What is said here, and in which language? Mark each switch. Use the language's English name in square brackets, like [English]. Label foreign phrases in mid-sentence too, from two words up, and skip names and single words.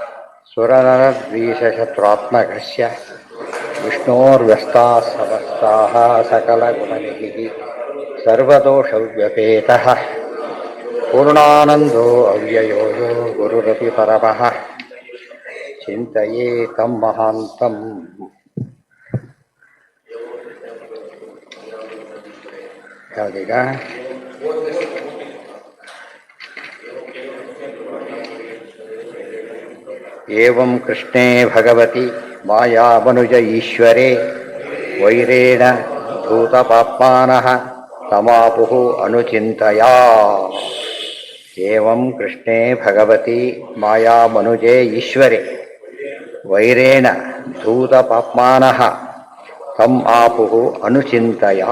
[Sanskrit] सुरनरद्वीषशत्रुरात्मकस्य विष्णोर्व्यस्ताः समस्ताः सकलगुणनिधिः सर्वदोषव्यपेतः पूर्णानन्दो अव्ययो यो गुरुरपि परमः चिन्तये तं महान्तम् ಯಾವುದೀಗ एवं कृष्णे भगवति मायामनुज ईश्वरे वैरेण भूतपाप्मानः तमापुः अनुचिन्तया एवं कृष्णे भगवति मायामनुजे ईश्वरे वैरेण धूतपाप्मानः तम् आपुः अनुचिन्तया